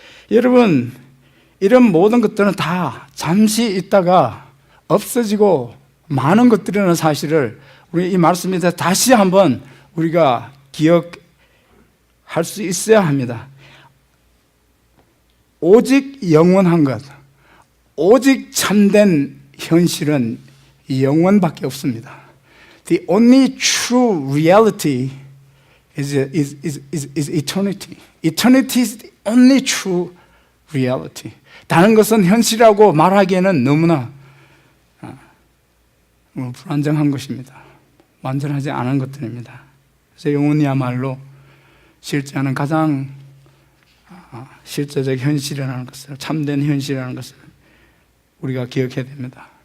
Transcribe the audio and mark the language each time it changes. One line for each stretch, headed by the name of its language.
Korean: 여러분, 이런 모든 것들은 다 잠시 있다가 없어지고 많은 것들이라는 사실을 우리 이 말씀에서 다시 한번 우리가 기억할 수 있어야 합니다. 오직 영원한 것, 오직 참된 현실은 영원밖에 없습니다.
English: The only true reality is eternity. Eternity is the only true reality.
Korean: 다른 것은 현실이라고 말하기에는 너무나 불안정한 것입니다. 완전하지 않은 것들입니다. 그래서 영혼이야말로 실제하는 가장 실제적 현실이라는 것을, 참된 현실이라는 것을 우리가 기억해야 됩니다.